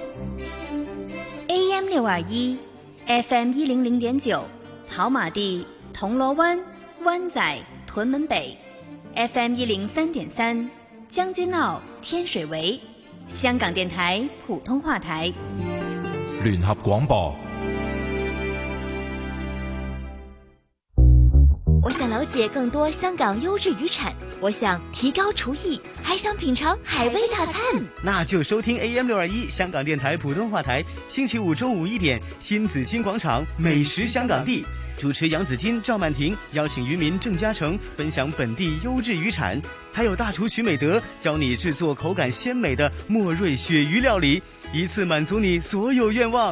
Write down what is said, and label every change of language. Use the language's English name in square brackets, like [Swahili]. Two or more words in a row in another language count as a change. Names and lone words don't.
[Chinese] AM 621 FM 100.9跑馬地銅鑼灣灣仔屯門北 FM 103.3將軍澳天水圍，香港電台普通話台聯合廣播。我想了解更多香港优质渔产，我想提高厨艺，还想品尝海味大餐。那就收听 AM 621香港电台普通话台，星期五中午1点，新紫金广场美食香港地，主持杨子金、赵曼婷邀请渔民郑嘉诚分享本地优质渔产，还有大厨徐美德教你制作口感鲜美的莫瑞鳕鱼料理，一次满足你所有愿望。